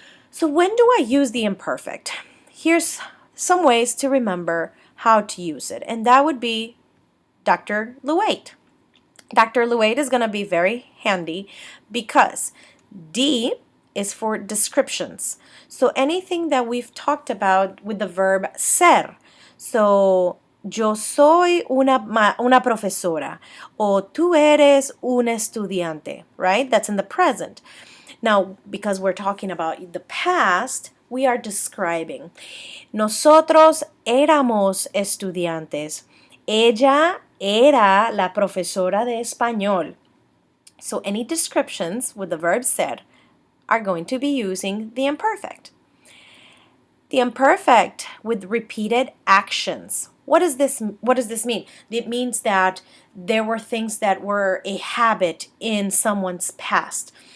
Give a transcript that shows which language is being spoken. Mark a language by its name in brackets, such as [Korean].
[English] So when do I use the imperfect? Here's some ways to remember how to use it, and that would be Dr. Luate. Dr. Luate is going to be very handy because D is for descriptions. So anything that we've talked about with the verb ser. [Spanish] So, yo soy una profesora, o tú eres un estudiante, right? [English] That's in the present. Now, because we're talking about the past, we are describing. [Spanish] Nosotros éramos estudiantes. Ella era la profesora de español. [English] So any descriptions with the verb ser are going to be using the imperfect. The imperfect with repeated actions. What does this mean? It means that there were things that were a habit in someone's past.